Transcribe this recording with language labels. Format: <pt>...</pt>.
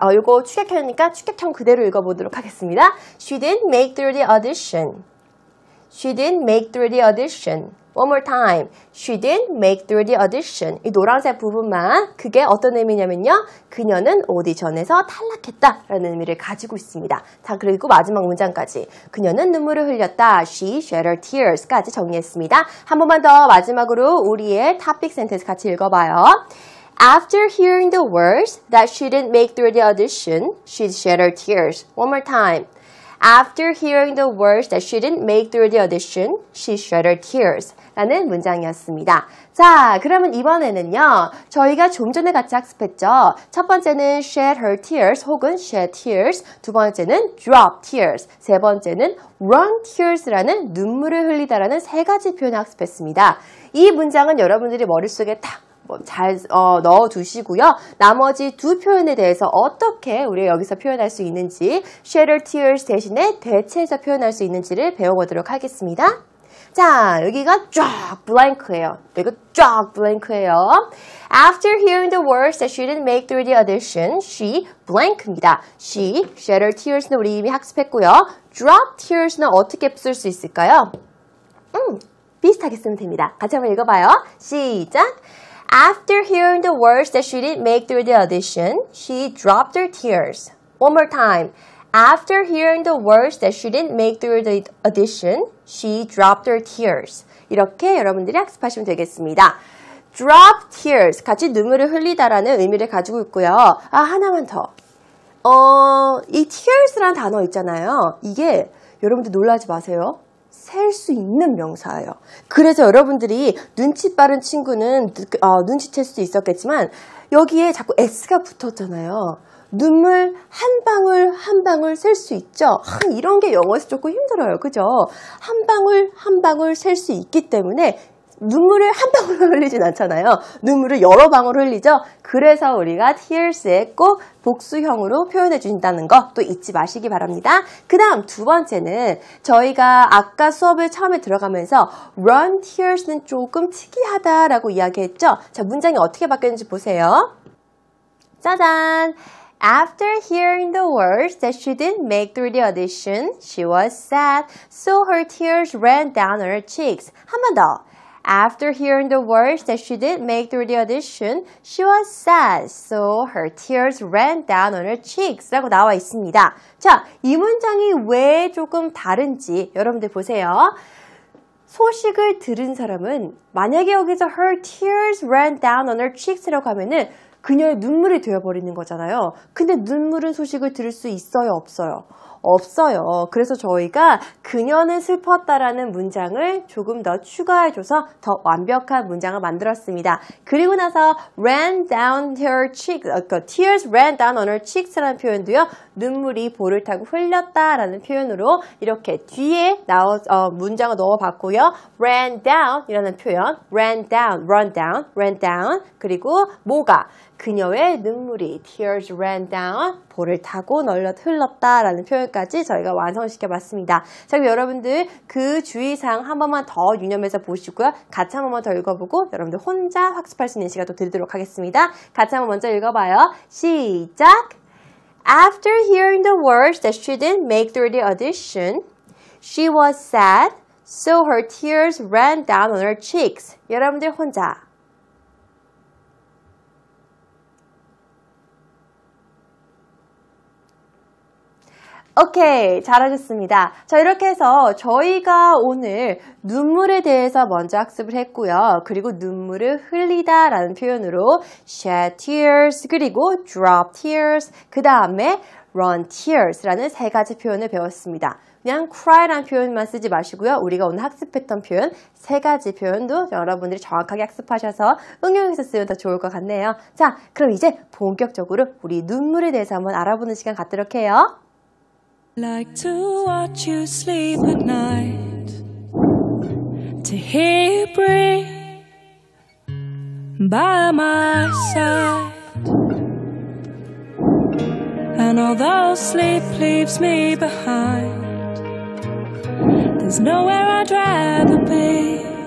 <ko>이거 축약형이니까 축약형 그대로 읽어보도록 하겠습니다.</ko> <en>She didn't make through the audition. She didn't make through the audition. One more time. She didn't make through the audition.</en> <ko>이 노란색 부분만 그게 어떤 의미냐면요. 그녀는 오디션에서 탈락했다라는 의미를 가지고 있습니다. 자, 그리고 마지막 문장까지. 그녀는 눈물을 흘렸다.</ko> <en>She shed her tears</en> <ko>까지 정리했습니다. 한 번만 더 마지막으로 우리의 topic sentence 같이 읽어봐요.</ko> <en>After hearing the words that she didn't make through the audition, she shed her tears. One more time. After hearing the words that she didn't make through the audition, she shed her tears.</en> <ko>라는 문장이었습니다. 자, 그러면 이번에는요. 저희가 좀 전에 같이 학습했죠. 첫 번째는</ko> <en>shed her tears 혹은 shed tears.</en> <ko>두 번째는</ko> <en>drop tears.</en> <ko>세 번째는</ko> <en>run tears</en> <ko>라는 눈물을 흘리다라는 세 가지 표현을 학습했습니다. 이 문장은 여러분들이 머릿속에 딱 잘 넣어두시고요. 나머지 두 표현에 대해서 어떻게 우리가 여기서 표현할 수 있는지</ko> <en>shed her tears</en> <ko>대신에 대체해서 표현할 수 있는지를 배워보도록 하겠습니다. 자, 여기가 쫙 블랭크예요. 여기가 쫙 블랭크예요.</ko> <en>After hearing the words that she didn't make through the audition, she blank입니다. She shed her tears</en> <ko>는 우리 이미 학습했고요.</ko> <en>drop tears</en> <ko>는 어떻게 쓸 수 있을까요? 비슷하게 쓰면 됩니다. 같이 한번 읽어봐요. 시작!</ko> <en>After hearing the words that she didn't make through the audition, she dropped her tears. One more time. After hearing the words that she didn't make through the audition, she dropped her tears.</en> <ko>이렇게 여러분들이 학습하시면 되겠습니다.</ko> <en>drop tears,</en> <ko>같이 눈물을 흘리다라는 의미를 가지고 있고요. 하나만 더. 이 tears라는 단어 있잖아요. 이게 여러분들 놀라지 마세요. 셀 수 있는 명사예요. 그래서 여러분들이 눈치 빠른 친구는 눈치챌 수도 있었겠지만 여기에 자꾸 S가 붙었잖아요. 눈물 한 방울 한 방울 셀 수 있죠. 이런 게 영어에서 조금 힘들어요. 그죠? 한 방울 한 방울 셀 수 있기 때문에 눈물을 한 방울만 흘리진 않잖아요. 눈물을 여러 방울 흘리죠. 그래서 우리가 tears에 꼭 복수형으로 표현해 준다는 거 또 잊지 마시기 바랍니다. 그 다음 두 번째는 저희가 아까 수업을 처음에 들어가면서</ko> <en>run tears</en> <ko>는 조금 특이하다라고 이야기했죠. 자, 문장이 어떻게 바뀌었는지 보세요. 짜잔!</ko> <en>After hearing the words that she didn't make through the audition, she was sad, so her tears ran down her cheeks.</en> <ko>한 번 더.</ko> <en>After hearing the words that she didn't make through the audition, she was sad, so her tears ran down on her cheeks</en> <ko>라고 나와 있습니다. 자, 이 문장이 왜 조금 다른지 여러분들 보세요. 소식을 들은 사람은 만약에 여기서</ko> <en>her tears ran down on her cheeks</en> <ko>라고 하면은 그녀의 눈물이 되어버리는 거잖아요. 근데 눈물은 소식을 들을 수 있어요, 없어요? 없어요. 그래서 저희가 그녀는 슬펐다라는 문장을 조금 더 추가해줘서 더 완벽한 문장을 만들었습니다. 그리고 나서</ko> <en>ran down her cheeks, tears ran down on her cheeks</en> <ko>라는 표현도요. 눈물이 볼을 타고 흘렸다라는 표현으로 이렇게 뒤에 문장을 넣어봤고요.</ko> <en>ran down</en> <ko>이라는 표현,</ko> <en>ran down, run down, ran down</en> <ko>그리고 뭐가? 그녀의 눈물이</ko> <en>tears ran down</en> <ko>볼을 타고 흘렀다라는 표현까지 저희가 완성시켜 봤습니다. 자, 그럼 여러분들 그 주의사항 한 번만 더 유념해서 보시고요. 같이 한 번만 더 읽어보고 여러분들 혼자 학습할 수 있는 시간도 드리도록 하겠습니다. 같이 한번 먼저 읽어봐요. 시작!</ko> <en>After hearing the words that she didn't make through the audition, she was sad, so her tears ran down on her cheeks.</en> <ko>여러분들 혼자. 오케이, 잘하셨습니다. 자, 이렇게 해서 저희가 오늘 눈물에 대해서 먼저 학습을 했고요. 그리고 눈물을 흘리다 라는 표현으로</ko> <en>shed tears,</en> <ko>그리고</ko> <en>drop tears,</en> <ko>그 다음에</ko> <en>run tears</en> <ko>라는 세 가지 표현을 배웠습니다. 그냥 cry라는 표현만 쓰지 마시고요. 우리가 오늘 학습했던 표현 세 가지 표현도 여러분들이 정확하게 학습하셔서 응용해서 쓰면 더 좋을 것 같네요. 자, 그럼 이제 본격적으로 우리 눈물에 대해서 한번 알아보는 시간 갖도록 해요.</ko> <en>Like to watch you sleep at night, to hear you breathe by my side. And although sleep leaves me behind, there's nowhere I'd rather be.</en>